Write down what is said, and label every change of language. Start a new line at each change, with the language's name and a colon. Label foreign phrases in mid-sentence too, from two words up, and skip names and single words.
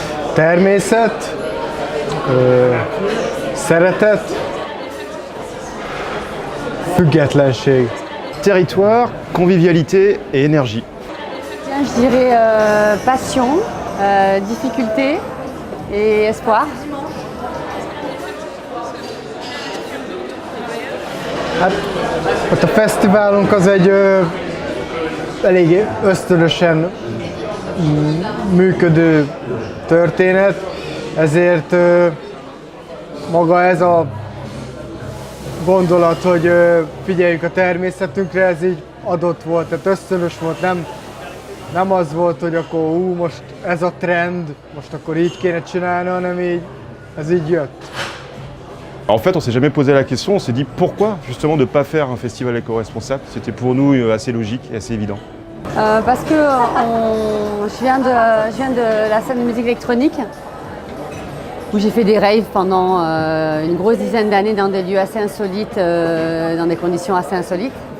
Hungarian: Természet, szeretet, függetlenség.
French: Territoire, convivialité et énergie. Je dirais passion, difficulté et espoir.
Hungarian: Hát a fesztiválunk az egy eléggé ösztönösen működő történet, ezért maga ez a gondolat, hogy figyeljünk a természetünkre, ez így adott volt, tehát ösztönös volt, nem az volt, hogy akkor most ez a trend, most akkor így kéne csinálni, hanem így, ez így jött.
French: En fait, on s'est jamais posé la question, on s'est dit pourquoi justement de ne pas faire un festival éco-responsable. C'était pour nous assez logique et assez évident. Parce que je viens de la scène de musique électronique, où j'ai fait des raves pendant une grosse dizaine d'années dans des lieux assez insolites, dans des conditions assez insolites.